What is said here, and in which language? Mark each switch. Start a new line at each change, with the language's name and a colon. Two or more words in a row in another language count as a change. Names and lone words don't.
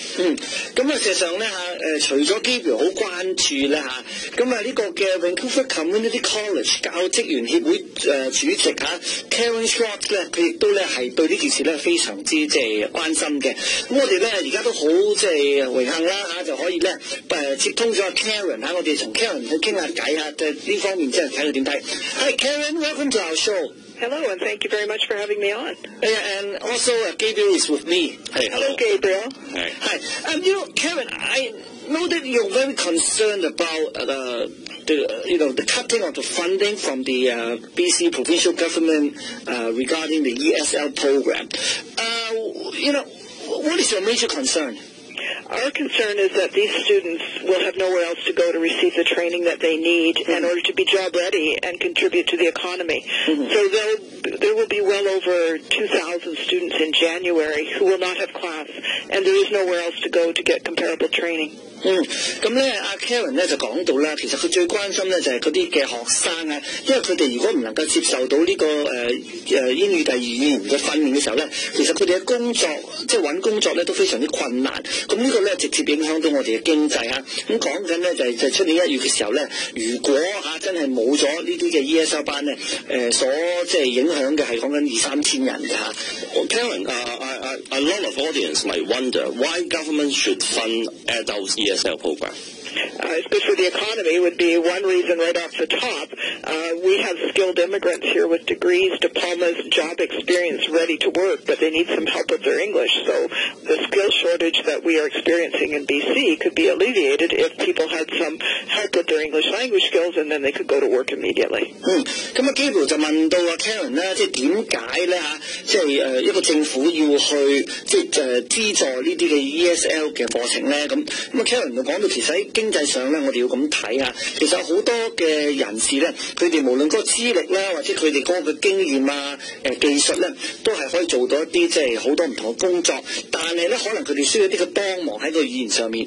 Cantonese: 咁事實上咧除咗 Gabriel 好關注咧咁呢個嘅 Vancouver Community College 教職員協會主席Karen Schwartz 咧，佢亦都咧係對呢件事咧非常之即係關心嘅。咁我哋咧而家都好即係榮幸啦就可以咧接通咗 Karen 我哋同 Karen 去傾下偈即係呢方面即係睇佢點睇。
English: Hi Karen, welcome to our show. Hello, and thank you very much for having me on. And also Gabriel is with me. Hello, Gabriel. Hi. Karen, I know that you're very concerned about the cutting of the funding from the BC provincial government regarding the ESL program. What is your major concern? Our concern is that these students will have nowhere else to go to receive the training that they need in order to be job ready and contribute to the economy. So there will be well over 2,000 students in January who will not have class, and there is nowhere else to go to get comparable training.
Cantonese: 咁咧阿 Karen 咧就講到啦，其實佢最關心咧就係嗰啲嘅學生啊，因為佢哋如果唔能夠接受到呢個英語第二語言嘅訓練嘅時候咧，其實佢哋嘅工作即係揾工作咧都非常之困難。咁呢個咧直接影響到我哋嘅經濟嚇。咁講緊咧就係出年1月嘅時候咧，如果真係冇咗呢啲嘅 ESL 班咧，所即係影響嘅係講緊2-3千人嘅嚇。
English: Karen, a lot of audience might wonder why government should fund adults ESL program. It's good for the economy would be one reason right off the top. We have skilled immigrants here with degrees, diplomas, job experience ready to work, but they need some help with their English. So the skill shortage that we are experiencing in BC could be alleviated if people had some help with their English language skills, and then they could go to work immediately.
Cantonese: 咁啊，Gabriel就問到阿 Karen 咧，即係點解咧嚇，即係一個政府要去即係資助呢啲嘅 ESL 嘅課程咧？咁啊 Karen 就講到其實喺經濟上咧，我哋要咁睇啊，其實好多嘅人士咧，佢哋無論嗰個資歷啦，或者佢哋嗰個嘅經驗啊、技術咧，都係可以做到一啲即係好多唔同嘅工作，但係咧可能佢哋需要一啲嘅幫忙喺個語言上面。